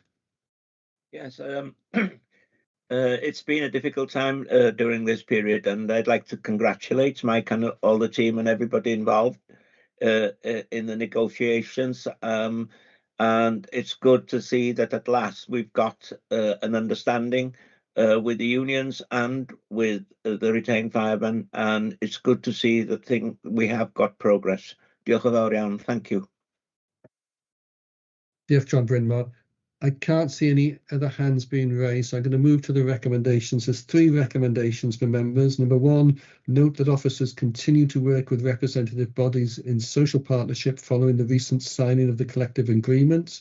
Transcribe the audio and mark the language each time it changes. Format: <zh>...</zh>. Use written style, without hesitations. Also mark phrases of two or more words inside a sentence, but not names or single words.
<en>Yes, it's been a difficult time during this period, and I'd like to congratulate Mike and all the team and everybody involved in the negotiations. And it's good to see that at last we've got an understanding with the unions and with the retained firemen, and it's good to see that we have got progress.</en> <cy>Diolch yn fawr iawn.</cy> <en>Thank you.</en> <cy>Diolch, John Brynmar.</cy> <en>I can't see any other hands being raised, so I'm going to move to the recommendations. There's 3 recommendations for members. Number 1, note that officers continue to work with representative bodies in social partnership following the recent signing of the collective agreement.</en>